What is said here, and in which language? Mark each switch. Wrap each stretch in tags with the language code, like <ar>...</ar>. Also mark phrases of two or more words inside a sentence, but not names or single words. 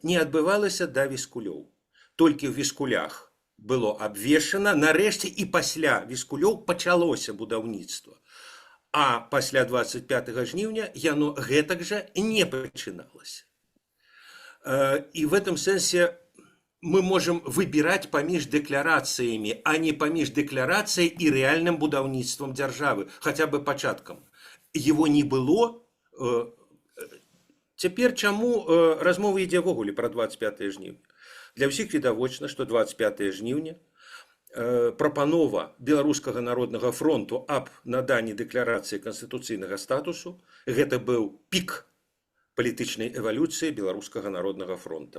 <be>Не адбывалася да Віскулёў. Толькі ў Віскулях было абвешчана, нарэшце і пасля Віскулёў пачалося будаўніцтва. А пасля 25 жніўня яно гэтак жа не пачыналася. І</be> <ru>в этом сэнсе мы можем выбирать</ru> <be>паміж дэкларацыямі, а не паміж дэкларацыяй і рэальным будаўніцтвам дзяржавы,</be> <ru>хотя бы</ru> <be>пачаткам.</be> <ru>Его не было.</ru> <be>Цяпер чаму размова ідзе ввогуле пра 25 жніўня? Для ўсіх відавочна, што 25 жніўня прапанова Беларускага народнага фронту аб наданні дэкларацыі канстытуцыйнага статусу, гэта быў пік палітычнай эвалюцыі Беларускага народнага фронта.</be>